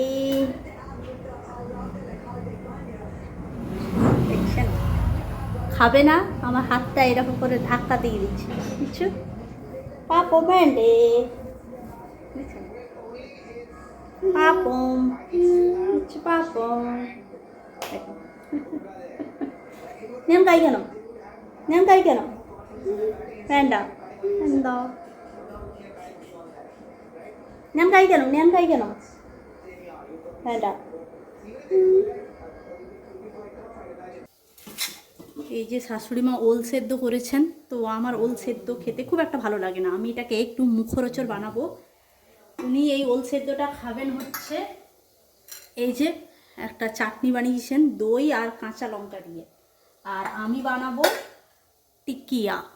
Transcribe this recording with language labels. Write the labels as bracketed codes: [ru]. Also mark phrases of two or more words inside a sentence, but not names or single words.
[bn] দেখছেন খাবে না, আমার হাতটা এরকম করে ধাক্কা দিয়ে দিচ্ছে, বুঝছো? পাপো ব্যান্ডে পাপম পাপম নেম কাই কেন, নেম কাই কেন, [ml] വേണ്ട എന്തോ ഞാൻ കഴിക്കണം വേണ്ട। [bn] এই যে শাশুড়ি মা ওল সেদ্ধ করেছেন, তো আমার ওল সেদ্ধ খেতে খুব একটা ভালো লাগে না, আমি এটাকে একটু মুখরোচক বানাবো। উনি এই ওল সেদ্ধটা খাবেন হচ্ছে এই যে একটা চাটনি বানিয়েছেন দই আর কাঁচা লঙ্কা দিয়ে, আর আমি বানাবো টিকিয়া।